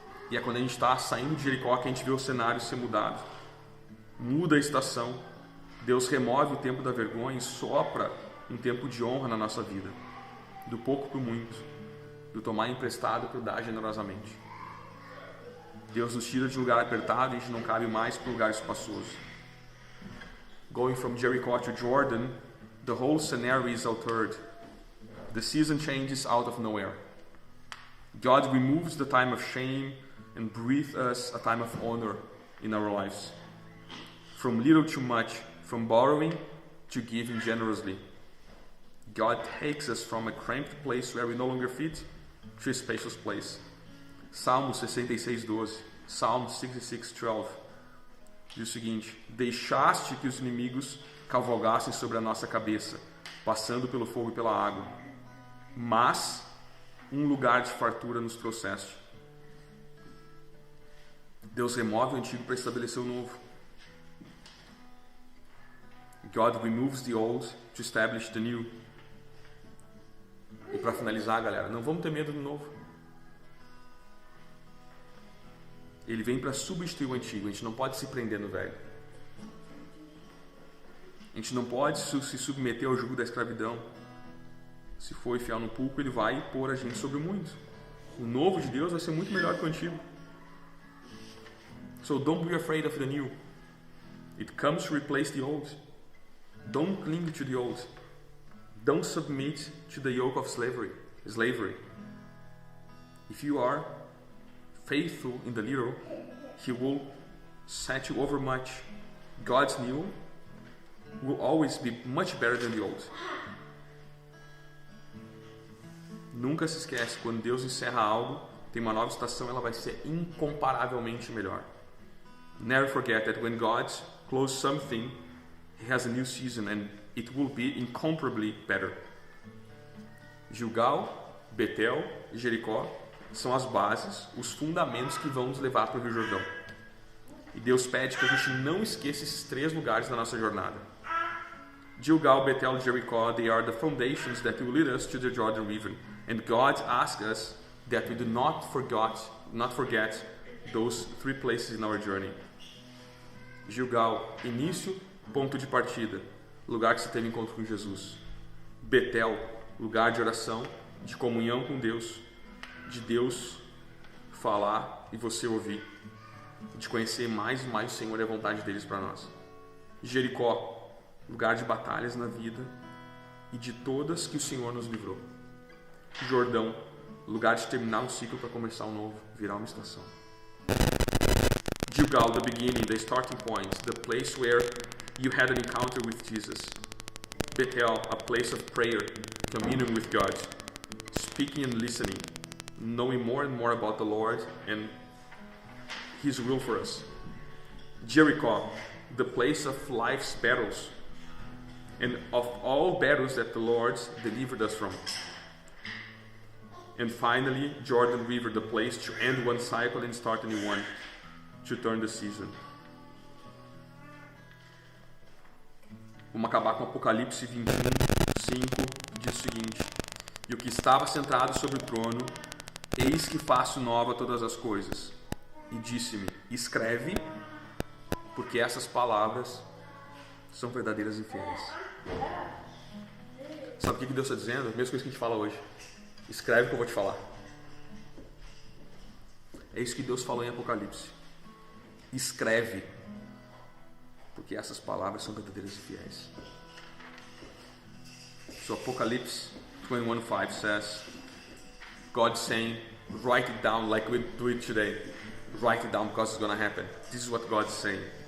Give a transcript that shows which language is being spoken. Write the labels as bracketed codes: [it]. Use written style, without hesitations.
[pt] E é quando a gente está saindo de Jericó que a gente vê o cenário ser mudado. Muda a estação. Deus remove o tempo da vergonha e sopra um tempo de honra na nossa vida. Do pouco para o muito. Do tomar emprestado para o dar generosamente. Deus nos tira de lugar apertado e a gente não cabe mais para o lugar espaçoso. [en] Going from Jericho to Jordan, the whole scenario is altered. The season changes out of nowhere. God removes the time of shame and breathes us a time of honor in our lives. From little to much, from borrowing to giving generously. God takes us from a cramped place where we no longer fit to a spacious place. [pt] Salmo 66:12, Psalm 66:12 diz o seguinte: deixaste que os inimigos cavalgassem sobre a nossa cabeça, passando pelo fogo e pela água, mas um lugar de fartura nos trouxeste. Deus remove o antigo para estabelecer o novo. [en] God removes the old to establish the new. [pt] E para finalizar, galera, não vamos ter medo do novo. Ele vem para substituir o antigo. A gente não pode se prender no velho. A gente não pode se submeter ao jugo da escravidão. Se for enfiar no pulco, ele vai pôr a gente sobre muito. O novo de Deus vai ser muito melhor que o antigo. [en] So don't be afraid of the new. It comes to replace the old. Don't cling to the old. Don't submit to the yoke of slavery. If you are faithful in the little, He will set you over much. God's new will always be much better than the old. [pt] Nunca se esquece, quando Deus encerra algo, tem uma nova estação, ela vai ser incomparavelmente melhor. [en] Never forget that when God closes something, He has a new season and it will be incomparably better. [pt] Gilgal, Betel e Jericó são as bases, os fundamentos que vão nos levar para o Rio Jordão. E Deus pede que a gente não esqueça esses três lugares na nossa jornada. [en] Gilgal, Betel e Jericó, they are the foundations that will lead us to the Jordan River. And God asks us that we do not forget those three places in our journey. [pt] Gilgal, início, ponto de partida, lugar que você teve encontro com Jesus. Betel, lugar de oração, de comunhão com Deus, de Deus falar e você ouvir, de conhecer mais e mais o Senhor e a vontade deles para nós. Jericó, lugar de batalhas na vida e de todas que o Senhor nos livrou. Jordão, lugar de terminar um ciclo para começar um novo, virar uma estação. [en] Gilgal, the beginning, the starting point, the place where you had an encounter with Jesus. Bethel, a place of prayer, communion with God, speaking and listening, knowing more and more about the Lord and His will for us. Jericho, the place of life's battles, and of all battles that the Lord delivered us from. And finally, Jordan River, the place to end one cycle and start a new one, to turn the season. [pt] Vamos acabar com Apocalipse 21, 5, diz o seguinte: E o que estava sentado sobre o trono, eis que faço nova todas as coisas. E disse-me: Escreve, porque essas palavras são verdadeiras e fiéis. Sabe o que Deus está dizendo? A mesma coisa que a gente fala hoje. Escreve o que eu vou te falar. É isso que Deus falou em Apocalipse. Escreve, porque essas palavras são verdadeiras e fiéis. [en] So Apocalypse 21:5 says, God saying, write it down like we do it today. Write it down because it's going to happen. This is what God is saying.